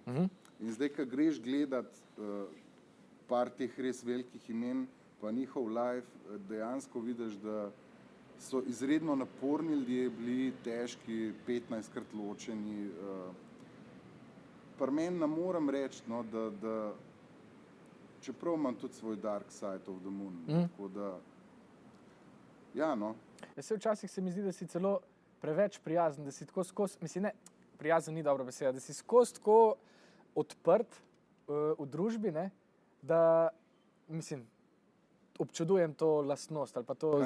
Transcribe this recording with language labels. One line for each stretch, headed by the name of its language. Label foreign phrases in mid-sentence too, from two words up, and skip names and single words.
Slovenian: In zdaj, ko greš gledat par teh res velikih imen, pa njihov live, dejansko vidiš, da so izredno naporni ljudje bili, težki, 15krat ločeni. Pri meni ne moram reči, no, da čeprav imam tudi svoj
English: dark side of the moon,
Slovenian: tako da, ja, no. Včasih se mi zdi, da si celo preveč prijazen, da si tako skozi, mislim, ne, prijazen ni dobra beseda, da si skozi tako odprt v družbi, ne, da, mislim, občudujem to lastnost ali pa to zmožnost.